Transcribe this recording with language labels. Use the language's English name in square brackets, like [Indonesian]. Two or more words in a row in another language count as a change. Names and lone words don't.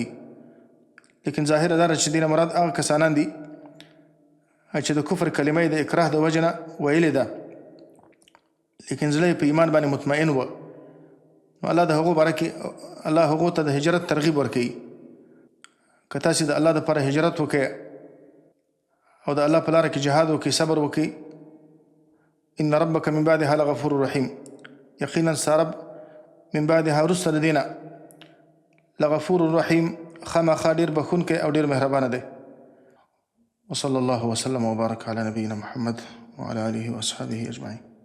[Pashto] لیکن ظاهره دا چې دې نه مراد هغه کسانان دي چې د کفر کلمه یې د اکراه د وجه نه ویلې ده، لیکن زړه یې په ایمان باندې مطمئن و، نو الله د هغو باره کې الله هغو ته د هجرت ترغیب ورکوي. که تاسې د الله دپاره هجرت وکړئ او د الله په لاره کې جهاد وکړئ، صبر وکړئ، [Arabic] ان ربک من بعدها لغفور رحیم، [Pashto] یقینا ستا رب [Arabic] من بعدها [Pashto] وروسته د دې نه [Arabic] لغفور رحیم [Pashto] خامخا ډېر بخښونکی او ډېر مهربانه دی. [Arabic] وصلى الله وسلم وبارك على نبينا محمد وعلى آله وأصحابه أجمعين.